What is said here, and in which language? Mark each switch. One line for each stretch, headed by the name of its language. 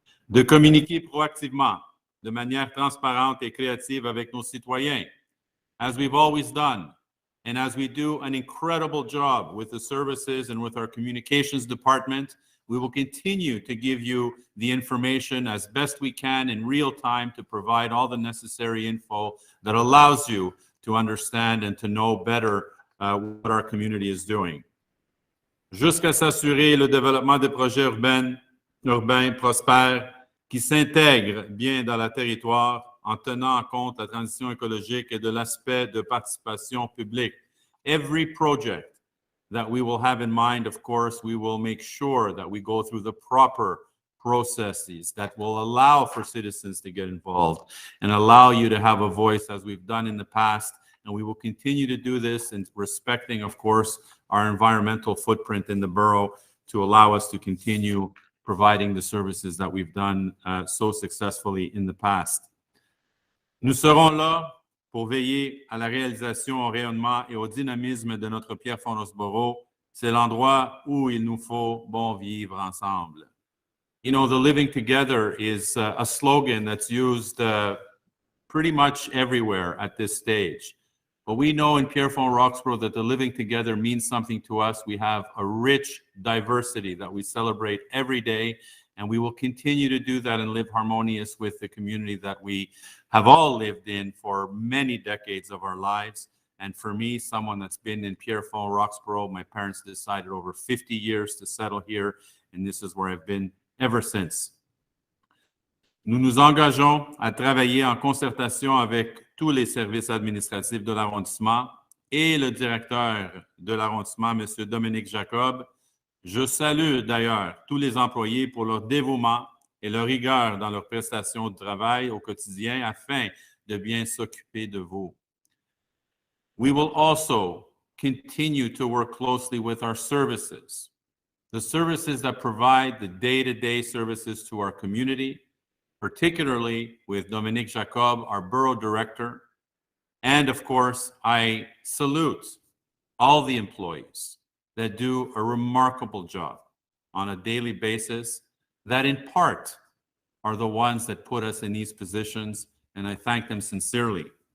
French: De communiquer proactivement, de manière transparente et créative avec nos citoyens,
English: as we've always done, and as we do an incredible job with the services and with our communications department, we will continue to give you the information as best we can in real time to provide all the necessary info that allows you to understand and to know better what our community is doing.
French: Jusqu'à s'assurer le développement des projets urbains prospères qui s'intègrent bien dans le territoire en tenant en compte la transition écologique et de l'aspect de participation publique.
English: Every project that we will have in mind, of course, we will make sure that we go through the proper processes that will allow for citizens to get involved and allow you to have a voice as we've done in the past. And we will continue to do this in respecting, of course, our environmental footprint in the borough to allow us to continue providing the services that we've done so successfully in the past.
French: Nous serons là pour veiller à la réalisation, au rayonnement et au dynamisme de notre Pierrefonds-Roxboro. C'est l'endroit où il nous faut bon vivre ensemble.
English: You know, the living together is a slogan that's used pretty much everywhere at this stage. But we know in Pierrefonds-Roxboro that the living together means something to us. We have a rich diversity that we celebrate every day, and we will continue to do that and live harmonious with the community that we have all lived in for many decades of our lives. And for me, someone that's been in Pierrefonds-Roxboro, my parents decided over 50 years to settle here, and this is where I've been ever since.
French: Nous nous engageons à travailler en concertation avec tous les services administratifs de l'arrondissement et le directeur de l'arrondissement, M. Dominique Jacob. Je salue d'ailleurs tous les employés pour leur dévouement et leur rigueur dans leur prestation de travail au quotidien afin de bien s'occuper de vous.
English: We will also continue to work closely with our services, the services that provide the day-to-day services to our community, particularly with Dominique Jacob, our borough director. And of course, I salute all the employees that do a remarkable job on a daily basis that in part are the ones that put us in these positions, and I thank them sincerely.